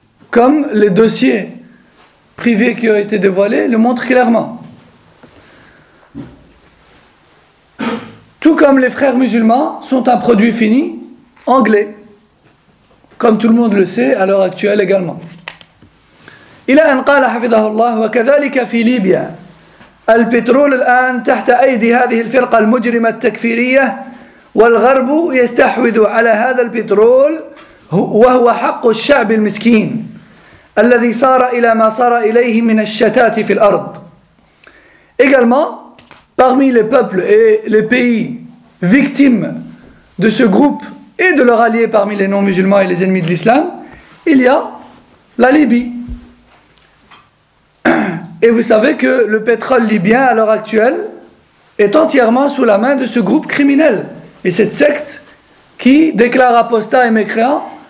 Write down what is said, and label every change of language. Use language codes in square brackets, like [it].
[fr] Comme les dossiers privés qui ont été dévoilés le montrent clairement. Tout comme les frères musulmans sont un produit fini anglais, comme tout le monde le sait à l'heure actuelle également. [ar] إلى أن قال حفظه الله وكذلك في ليبيا البترول الآن تحت أيدي هذه الفرقة المجرمة التكفيرية والغرب يستحوذ على هذا البترول وهو حق الشعب المسكين الذي صار إلى ما صار إليه من الشتات في الأرض. [fr] Également, parmi les peuples et les pays victimes de ce groupe et de leurs alliés parmi les non-musulmans et les ennemis de l'islam, il y a la Libye. Et vous savez que le pétrole libyen à l'heure actuelle est entièrement sous la main de ce groupe criminel et cette secte qui déclare apostat et mécréant